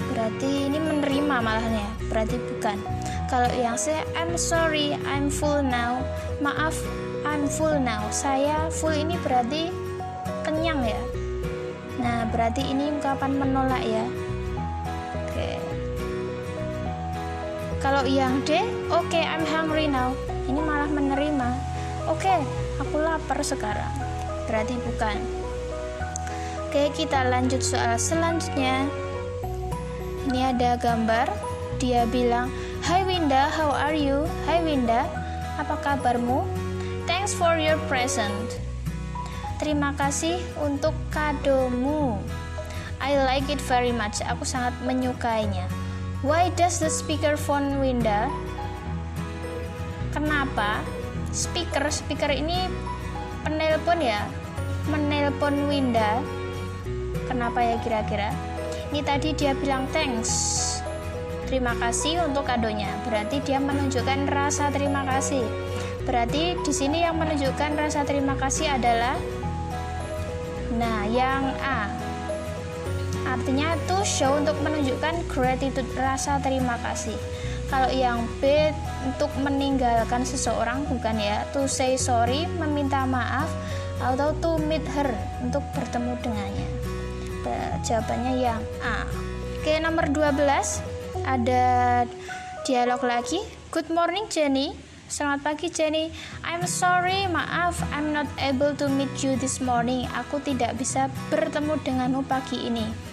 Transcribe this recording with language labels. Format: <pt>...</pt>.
<id>Berarti ini menerima malahnya, berarti bukan. Kalau yang C,</id> <en>I'm sorry, I'm full now.</en> <id>Maaf,</id> <en>I'm full now.</en> <id>Saya full ini berarti kenyang ya. Nah, berarti ini ungkapan menolak ya. Oke. Kalau yang D, oke,</id> <en>I'm hungry now.</en> <id>Ini malah menerima. Oke, aku lapar sekarang. Berarti bukan. Oke, kita lanjut soal selanjutnya. Ini ada gambar. Dia bilang,</id> <en>"Hi Winda, how are you?"</en> <id>Hai Winda, apa kabarmu?</id> <en>Thanks for your present.</en> <id>Terima kasih untuk kadomu.</id> <en>I like it very much.</en> <id>Aku sangat menyukainya.</id> <en>Why does the speaker phone Winda?</en> <id>Kenapa speaker ini penelpon ya, menelpon Winda? Kenapa ya kira-kira? Ini tadi dia bilang thanks, terima kasih untuk kadonya. Berarti dia menunjukkan rasa terima kasih. Berarti di sini yang menunjukkan rasa terima kasih adalah, nah, yang A. Artinya to show, untuk menunjukkan gratitude, rasa terima kasih. Kalau yang B untuk meninggalkan seseorang, bukan ya.</id> <en>To say sorry,</en> <id>meminta maaf, atau</id> <en>to meet her,</en> <id>untuk bertemu dengannya. Jawabannya yang A. Oke, nomor 12 ada dialog lagi.</id> <en>Good morning Jenny.</en> <id>Selamat pagi Jenny.</id> <en>I'm sorry, maaf, I'm not able to meet you this morning.</en> <id>Aku tidak bisa bertemu denganmu pagi ini.</id>